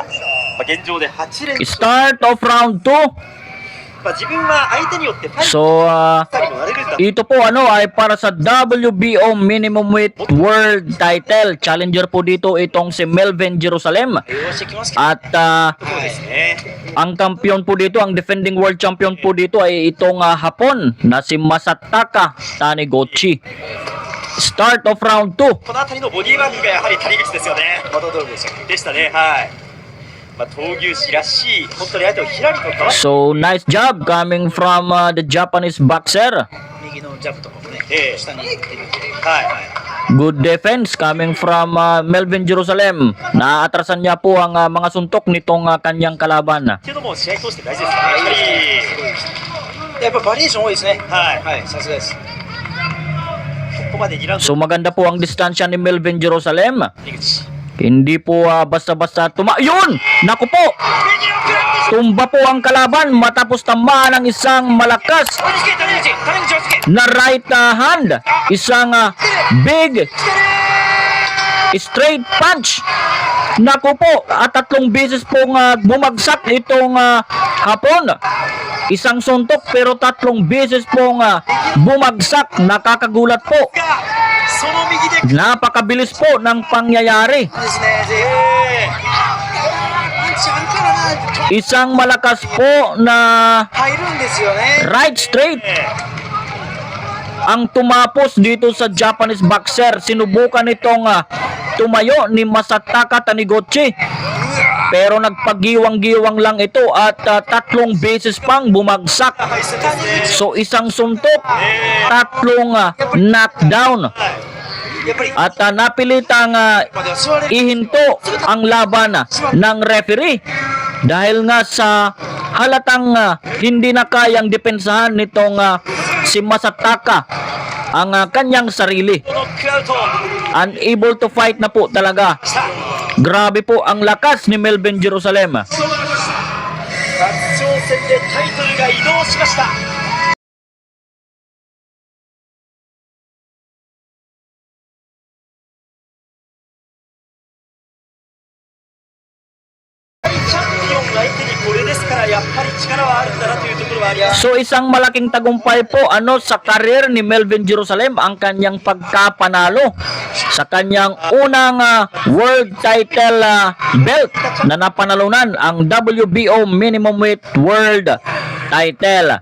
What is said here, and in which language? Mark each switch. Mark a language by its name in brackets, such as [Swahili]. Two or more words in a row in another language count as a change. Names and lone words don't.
[Japanese] 現状で8連 [English] Start of round 2. [Japanese] 自分は相手によってファイト So したりもなれるんだ。 [Filipino] ito po ay para sa WBO Minimum Weight World Title. Challenger po dito itong si Melvin Jerusalem. At ang champion po dito, ang [English] defending world champion [Filipino] po dito ay itong Hapon na si Masataka Taniguchi. [English] Start of round 2. [Japanese] この辺りのボディーワークがやはり谷口ですよね。でしたね。はい。闘牛士らしい本当に相手をひらりとかわして [English] So nice job coming from the Japanese boxer. [Japanese] 右のジャブとかもね下に行ってみて、はい、 [English] Good defense coming from Melvin Jerusalem. [Filipino] Naatrasan niya po ang mga suntok nitong kanyang kalaban. [Japanese] っていうのも試合通して大事ですね。やっぱバリエーション多いですね。はい。はい、さすがです。ここまで2ラウンド [Filipino] So maganda po ang distansya ni Melvin Jerusalem. [Japanese] 井口。 [Filipino] Hindi po basta-basta Yun! Naku po! Tumba po ang kalaban matapos tamaan ng isang malakas [Japanese] 谷口、谷口、谷口をつけ。 [Filipino] na [English] right hand. [Filipino] Isang [English] big straight punch. [Filipino] Naku po, at 3 beses pong bumagsak itong hapon. Isang suntok pero 3 beses pong bumagsak. Nakakagulat po. [Japanese] その右で [Filipino] Napakabilis po ng pangyayari. [Japanese] ですね。パンチあるからな、 [Filipino] Isang malakas po na [Japanese] 入るんですよね。 [English] right straight [Filipino] ang tumapos dito sa Japanese boxer. Sinubukan itong tumayo ni Masataka Taniguchi. Pero nagpagiwang-giwang lang ito at 3 beses pang bumagsak. So isang suntok, 3 knockdown. [Japanese] やっぱり、 [Filipino] At napilitang [Japanese] までは座れる。 [Filipino] ihinto ang laban ng referee dahil nga sa halatang hindi na kayang depensahan nitong si Masataka ang kanyang sarili. [Japanese] ノックアウト [English] Unable to fight [Filipino] na po talaga. [Japanese] した [Filipino] Grabe po ang lakas ni Melvin Jerusalem. [Japanese] 初挑戦でタイトルが移動しました。チャンピオン相手にこれですからやっぱり力はあるんだなというところはあります。 [Filipino] So isang malaking tagumpay po sa career ni Melvin Jerusalem ang kanyang pagkapanalo sa kanyang unang [English] world title belt [Filipino] na napanalunan ang WBO minimum weight world title.